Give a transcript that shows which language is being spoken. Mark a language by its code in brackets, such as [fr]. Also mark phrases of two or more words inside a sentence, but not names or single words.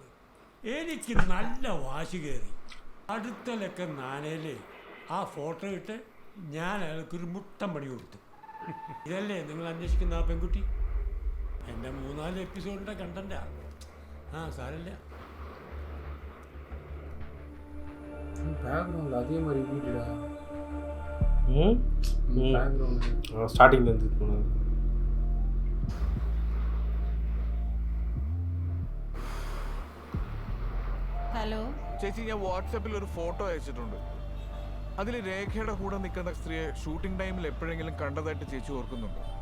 [ml] എനിക്ക് നല്ല വാശി കയറി. അടുത്ത ലക്ക നാണയില് ആ ഫോട്ടോ ഇട്ട് ഞാൻ അയാൾക്കൊരു മുട്ടം പണി കൊടുത്തു. ഇതല്ലേ നിങ്ങൾ അന്വേഷിക്കുന്ന ആ പെൺകുട്ടി? എൻ്റെ 3-4 എപ്പിസോഡിൻ്റെ കണ്ടൻ്റാ. സാരല്ല. [ta] அதே மாதிரி வீடுடா. ஸ்டார்டிங்ல இருந்து [ml] ഹലോ ചേച്ചി, ഞാൻ വാട്സാപ്പിൽ ഒരു ഫോട്ടോ അയച്ചിട്ടുണ്ട്. അതിൽ രേഖയുടെ കൂടെ നിൽക്കുന്ന സ്ത്രീയെ [en] shooting time [ml] എപ്പോഴെങ്കിലും കണ്ടതായിട്ട് ചേച്ചി ഓർക്കുന്നുണ്ടോ?